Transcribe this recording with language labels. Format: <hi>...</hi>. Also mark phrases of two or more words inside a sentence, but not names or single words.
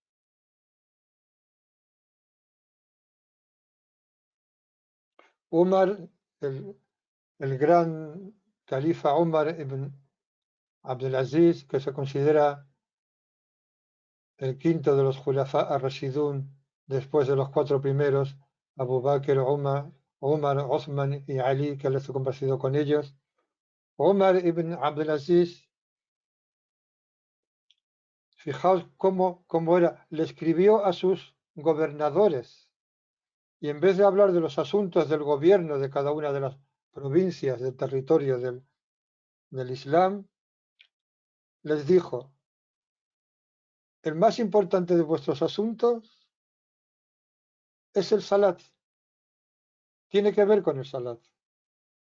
<es>Umar, el, el gran califa Umar ibn Abdelaziz, que se considera el quinto de los</es> <ar>Khulafa ar-Rashidun,</ar> <es>después de los cuatro primeros, Abu Bakr, Umar, Osman y Ali, que él estuvo compartido con ellos. Umar ibn Abdelaziz, fijaos cómo era, le escribió a sus gobernadores y en vez de hablar de los asuntos del gobierno de cada una de las provincias del territorio del Islam, les dijo, el más importante de vuestros asuntos es el salat, tiene que ver con el salat.</es>